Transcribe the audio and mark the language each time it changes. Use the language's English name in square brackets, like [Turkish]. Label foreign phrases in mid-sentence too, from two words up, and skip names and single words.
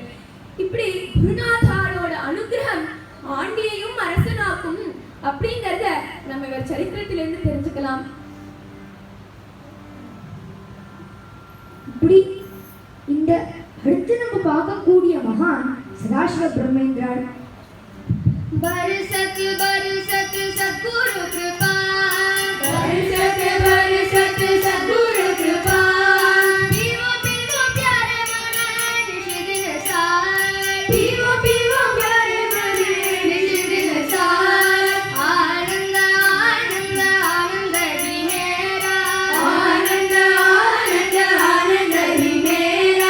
[Tamil] இப்படி குருநாதாரோட அனுகிரகம் ஆண்டியையும் அரசனாக்கும் அப்படிங்கறத நம்ம இவர் சரித்திரத்திலிருந்து தெரிஞ்சுக்கலாம். இப்படி இந்த அடுத்து நம்ம பார்க்கக்கூடிய மகான் சதாசிவ பிரம்மேந்திரர். [Hindi] बरसत बरसत सद्गुरु कृपा, बरसत बरसत सद्गुरु कृपा, पीवो पीवो प्यारे मने निश दिन सार, पीवो पीवो प्यारे मने निश दिन सार, आनंद आनंद आनंद ही मेरा, आनंद आनंद आनंद ही मेरा,